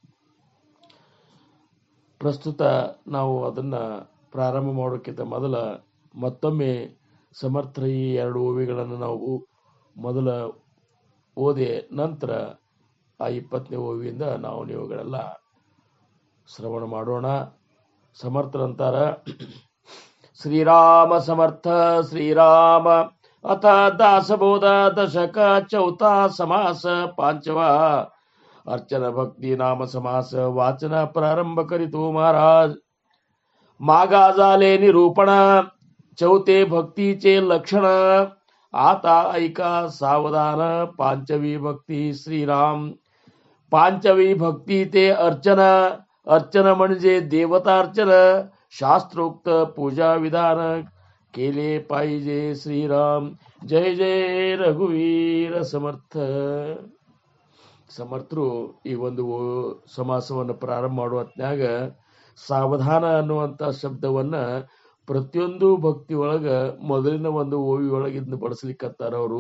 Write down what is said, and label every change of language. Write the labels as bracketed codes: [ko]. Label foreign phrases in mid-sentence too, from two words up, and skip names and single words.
[kn] ಪ್ರಸ್ತುತ ನಾವು ಅದನ್ನ ಪ್ರಾರಂಭ ಮಾಡೋಕ್ಕಿಂತ ಮೊದಲ ಮತ್ತೊಮ್ಮೆ ಸಮರ್ಥ ಈ 2 ಓವಿಗಳನ್ನು ನಾವು ಮೊದಲ ಓದಿ ನಂತರ ಆ 20ನೇ ಓವಿಯಿಂದ ನಾವು ನೀವುಗಳೆಲ್ಲ ಶ್ರವಣ ಮಾಡೋಣ. [mr] ಸಮರ್ಥರಂತಾರ, ಶ್ರೀರಾಮ ಸಮರ್ಥ ಶ್ರೀರಾಮ ಅಥ ದಾಸಬೋಧ ದಶಕ 4 समास 5 अर्चन भक्ती नाम समास वाचन प्रारंभ करीतो महाराज. मागा झाले निरूपण 4 भक्तीचे लक्षण, आता ऐका सावधान 5वी भक्ती श्रीराम. 5वी भक्ती ते अर्चन. अर्चन म्हणजे देवतार्चन, शास्त्रोक्त पूजा विधान केले पाहिजे श्रीराम. जय जय ರಘುವೀರ ಸಮರ್ಥ. [kn] ಸಮರ್ಥರು ಈ ಒಂದು ಸಮಾಸವನ್ನು ಪ್ರಾರಂಭ ಮಾಡುವ ಹೊತ್ನ್ಯಾಗ ಸಾವಧಾನ ಅನ್ನುವಂಥ ಶಬ್ದವನ್ನ ಪ್ರತಿಯೊಂದು ಭಕ್ತಿ ಒಳಗ ಮೊದಲಿನ ಒಂದು ಓವಿ ಒಳಗಿಂದ ಬಳಸಲಿಕ್ಕತ್ತಾರ ಅವರು.